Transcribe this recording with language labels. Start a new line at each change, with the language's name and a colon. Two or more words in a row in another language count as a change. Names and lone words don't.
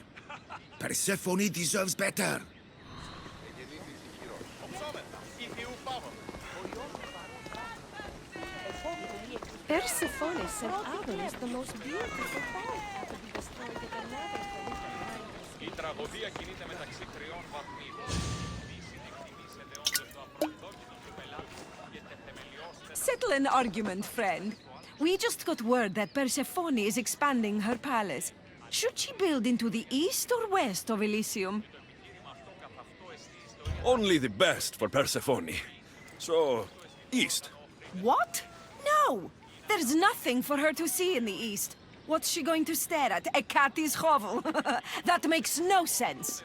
English: Persephone deserves better. Persephone said Adonis the most beautiful bride had to be destroyed at the level from which
Greek: Η τραγωδία κινείται μεταξύ τριών βαθμίδων.
English: Settle an argument, friend. We just got word that Persephone is expanding her palace. Should she build into the east or west of Elysium? Only the best for Persephone. So, east. What? No! There's nothing for her to see in the east. What's she going to stare at? A cat's hovel? That makes no sense.